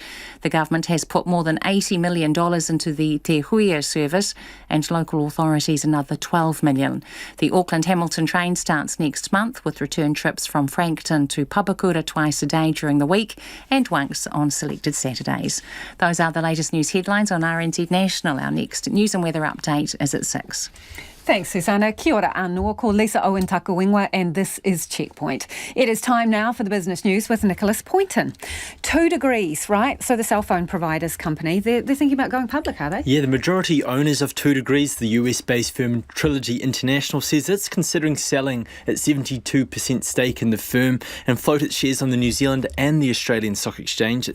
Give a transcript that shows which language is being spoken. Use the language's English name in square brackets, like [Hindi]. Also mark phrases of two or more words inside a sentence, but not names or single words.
[English] The government has put more than $80 million into the Te Huia service and local authorities another $12 million. The Auckland-Hamilton train starts next month with return trips from Frankton to Papakura twice a day during the week and once on selected Saturdays. Those are the latest news headlines on RNZ National. Our next news and weather update is at 6. Thanks, Susanna. [Māori] Kia ora anō, ko Lisa Owen Takawingwa, [English] and this is Checkpoint. It is time now for the business news with Nicholas Poynton. 2 degrees, right? So the cell phone providers company, they're thinking about going public, are they? Yeah, the majority owners of 2 degrees, the US-based firm Trilogy International, says it's considering selling its 72% stake in the firm and float its shares on the New Zealand and the Australian Stock Exchange.